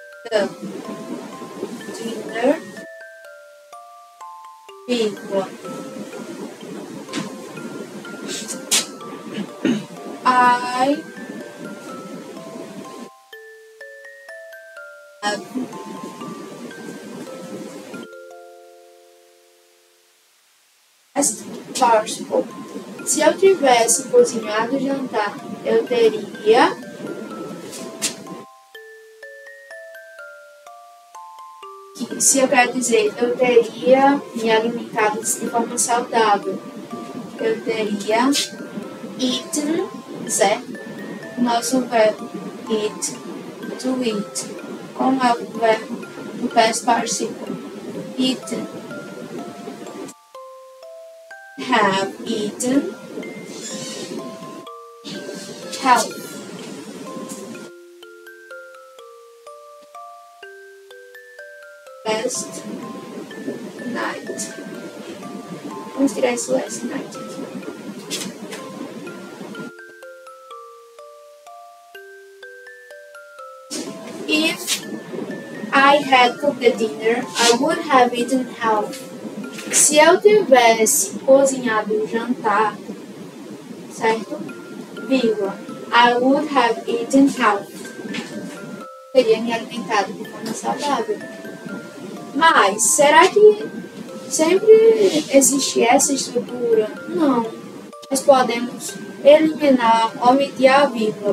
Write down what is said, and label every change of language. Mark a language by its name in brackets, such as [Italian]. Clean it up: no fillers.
[English] the dinner, [Portuguese] vírgula, [English] I have past participle. [Portuguese] Se eu tivesse cozinhado o jantar, eu teria se eu quero dizer, eu teria me alimentado de forma saudável. Eu teria [English] eaten, [Portuguese] certo? Nosso verbo [English] eat, to eat. [Portuguese] Como é o verbo do past participle? [English] Eaten. Have eaten. Health. Last night. [Portuguese] Vamos tirar esse [English] last night [Portuguese] aqui. [English] If I had cooked the dinner, I would have eaten health. [Portuguese] Se eu tivesse cozinhado o jantar, certo? Vírgula. [English] I would have eaten health. [Portuguese] Teria me alimentado de forma saudável. Mas, será que sempre existe essa estrutura? Não. Nós podemos eliminar, omitir a vírgula.